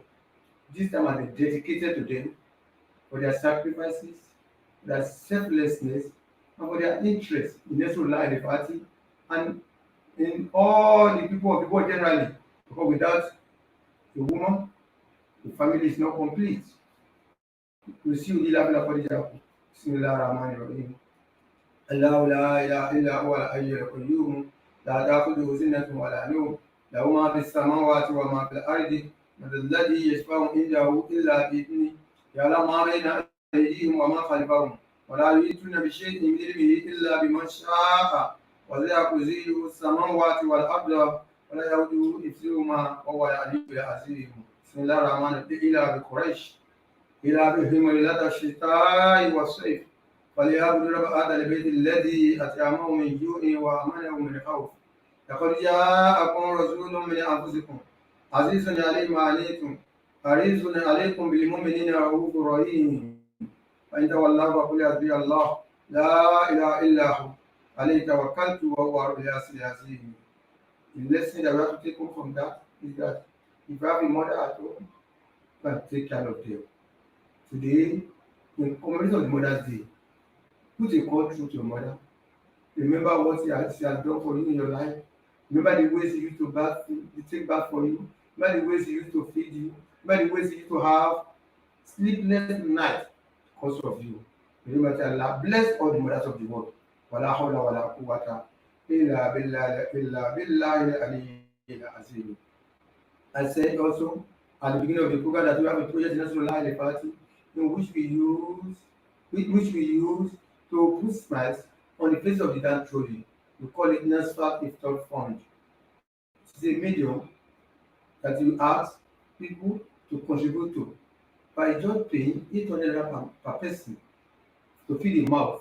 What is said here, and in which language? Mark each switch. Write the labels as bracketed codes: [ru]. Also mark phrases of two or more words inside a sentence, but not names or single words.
[en] This time has been dedicated to them for their sacrifices, their selflessness, and for their interest in Nasrullah the party and in all the people of the world generally. Because without a woman, the family is not complete. We see you love la Khadija. [ar] بسم الله الرحمن الرحيم. الله لا إله إلا هو الحي القيوم. لا تأخذه سنة ولا نوم. له ما في السماوات وما في الأرض. من الذي يشفع عنده إلا بإذنه. يعلم ما بين أيديهم وما خلفهم. ولا يؤتون بشيء من علمه إلا بما شاء وسع كرسيه السماوات والأرض ولا يؤوده حفظهما وهو العلي العظيم. بسم الله الرحمن الرحيم. إلى بقريش إلى بهم ليلة الشتاء والصيف فليعبدوا رب هذا البيت الذي أطعمهم من جوع وآمنهم من خوف. لقد جاءكم رسول من أنفسكم عزيز عليه ما عنتم حريص عليكم بالمؤمنين رؤوف رحيم. فإن تولوا فقل حسبي الله لا إله إلا هو عليه توكلت وهو رب العرش العظيم. [en] The lesson that we have to take home from that is that if you have a mother at home, you can take care of them. Today, in commemoration of the Mother's Day, put a call through to your mother. Remember what she has done for you in your life. Remember the ways she used to bath, to take bath for you. Remember the ways she used to feed you. Remember the ways she used to have sleepless nights because of you. Remember Allah bless all the mothers of the world. [ar] ولا حول ولا قوة إلا بالله العلي العظيم. [en] I said also at the beginning of the program that we have a project in Nasrullah party in which we use to put smiles on the face of the downtrodden. We call it Nasfat Iftar Fund. It's a medium that you ask people to contribute to by just paying 800 per person to feed the mouth.